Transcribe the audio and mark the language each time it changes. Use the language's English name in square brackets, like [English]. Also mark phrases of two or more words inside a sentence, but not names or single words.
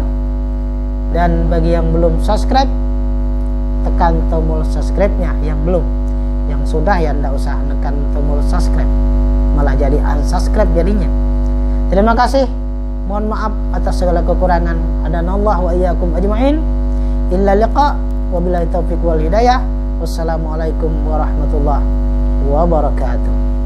[Indonesian] Dan bagi yang belum subscribe, tekan tombol subscribe-nya. Yang belum, yang sudah ya tidak usah tekan tombol subscribe, malah jadi unsubscribe jadinya. Terima kasih, mohon maaf atas segala kekurangan. [Arabic] عافانا الله وإياكم أجمعين. إلى اللقاء, وبالله التوفيق والهداية. والسلام عليكم ورحمة الله وبركاته.